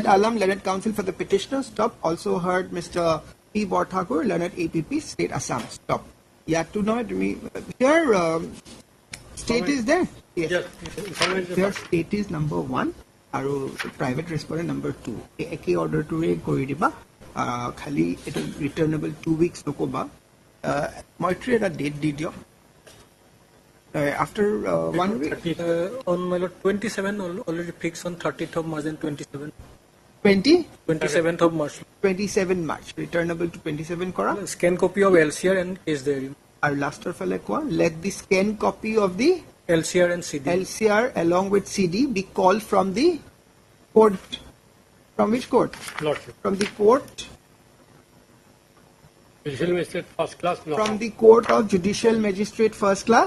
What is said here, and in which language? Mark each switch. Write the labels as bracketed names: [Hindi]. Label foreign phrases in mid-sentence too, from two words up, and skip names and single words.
[English] Alam, Learned Counsel for the petitioner. Stop. Also heard Mr. P. Borthakur, Learned APP, State Assam. Stop. Here state is there. Yes. Here state is number 1. আৰু private respondent number 2. [Assamese] একে [English] order to [Assamese] কৰি দিবা খালি এটা [English] returnable 2 weeks [Assamese] নকবা মইত্ৰী এটা date দি দিয়ক [English] after 1 week on my lord 27 already fixed on 30th of March and 27th of March. 27 March returnable to 27 কৰা scan copy of LCR and case there. [Assamese] আৰু লাষ্টৰ ফালে কোৱা [English] let the scan copy of the LCR and CD. LCR along with CD be called from the court. From which court? Lordship. From the court. Judicial Magistrate First Class. From the court of Judicial Magistrate First Class.